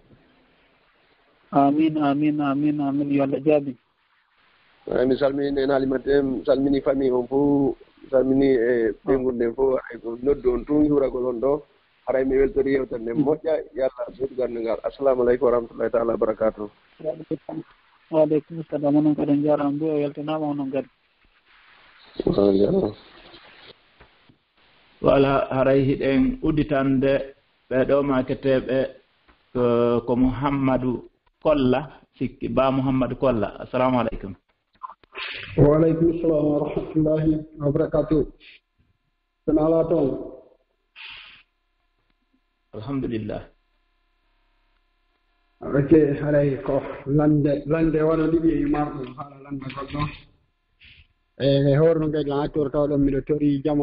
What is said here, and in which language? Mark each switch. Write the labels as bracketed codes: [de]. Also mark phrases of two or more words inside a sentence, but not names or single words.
[ff] Amin amin amin amin yo Allah jaabi. mi salmini en halimate mi salmini famille on fof mi salmini e ɓengude nden fof ay ko noddu on tun hiwragol on ɗo haray mi weltori yewtere nden moƴƴa yo Allah ɓeydu gandal ngal. [ar] السلام عليكم ورحمة الله تعالى وبركاته. وعليكم السلام [ff] onon kadi en jarama bo o weltanama onon kadi. Voilà haray hiɗen udditande ɓeɗo maketeɓe ko Mouhammadou Kolla sikki ba Mouhammadou Kolla. [ar] السلام عليكم. وعليكم السلام ورحمة الله وبركاته. [ff] Sen ala toon. Alhamdulillah. Ok haray ko lande waɗa ɗiɗi e marɗum haala lande goɗɗo e horno kadi an actor tawɗon mbiɗo tori jama